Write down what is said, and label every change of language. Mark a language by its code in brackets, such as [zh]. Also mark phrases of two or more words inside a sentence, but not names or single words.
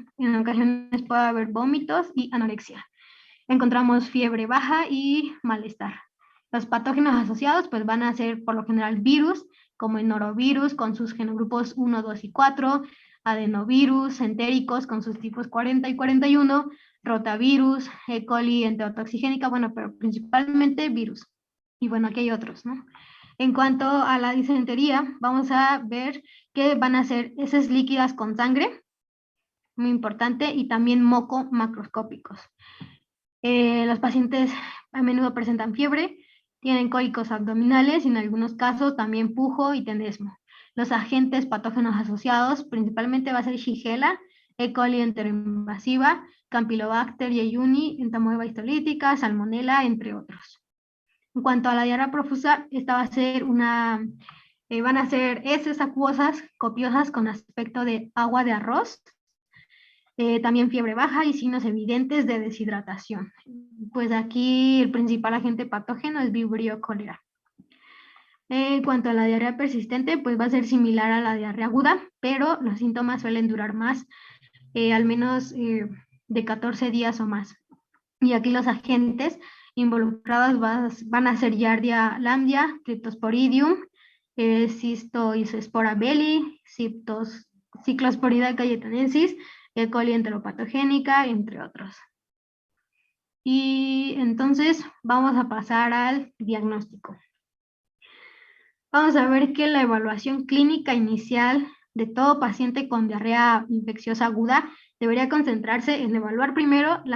[es] En ocasiones puede haber vómitos y anorexia. Encontramos fiebre baja y malestar. Los patógenos asociados pues van a ser por lo general virus, como el norovirus con sus genogrupos 1, 2 y 4, adenovirus, entéricos con sus tipos 40 y 41, rotavirus, E. coli, enterotoxigénica, bueno, pero principalmente virus. Y bueno, aquí hay otros, ¿no? En cuanto a la disentería, vamos a ver que van a ser heces líquidas con sangre, muy importante, y también moco macroscópicos. Los pacientes a menudo presentan fiebre, tienen cólicos abdominales y en algunos casos también pujo y tenesmo. Los agentes patógenos asociados principalmente va a ser Shigella, E. coli enteroinvasiva, Campylobacter jejuni, entamoeba histolítica, Salmonella, entre otros. En cuanto a la diarrea profusa, esta va a ser van a ser heces acuosas copiosas con aspecto de agua de arroz, también fiebre baja y signos evidentes de deshidratación. Pues aquí el principal agente patógeno es Vibrio cholera. En cuanto a la diarrea persistente, pues va a ser similar a la diarrea aguda, pero los síntomas suelen durar más, al menos de 14 días o más. Y aquí los agentes involucrados van a ser Giardia lambda, Cryptosporidium, Cystoisospora belli, Cyclosporida cayetanensis, E. coli enteropatogénica, entre otros. Y entonces vamos a pasar al diagnóstico. Vamos a ver que la evaluación clínica inicial de todo paciente con diarrea infecciosa aguda debería concentrarse en evaluar primero la